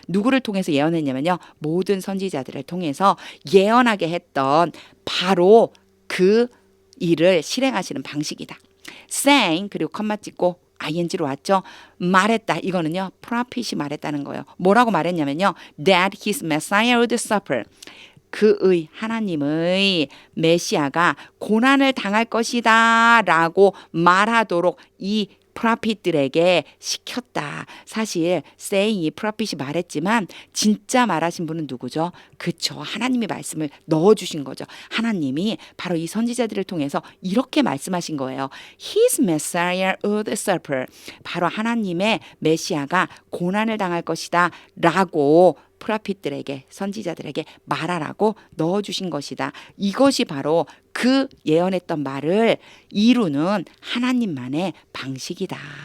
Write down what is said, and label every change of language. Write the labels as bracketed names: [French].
[Korean] 누구를 통해서 예언했냐면요. 모든 선지자들을 통해서 예언하게 했던 바로 그 일을 실행하시는 방식이다. saying 그리고 컴마 찍고 ing로 왔죠. 말했다. 이거는요. prophet이 말했다는 거예요. 뭐라고 말했냐면요. [English] that his Messiah would suffer. [Korean] 그의 하나님의 메시아가 고난을 당할 것이다 라고 말하도록 이 프라핏들에게 시켰다. 사실 saying이 프라핏이 말했지만 진짜 말하신 분은 누구죠? 그쵸. 하나님이 말씀을 넣어주신 거죠. 하나님이 바로 이 선지자들을 통해서 이렇게 말씀하신 거예요. [English] His Messiah would suffer. [Korean] 바로 하나님의 메시아가 고난을 당할 것이다 라고 프라핏들에게 선지자들에게 말하라고 넣어주신 것이다. 이것이 바로 그 예언했던 말을 이루는 하나님만의 방식이다.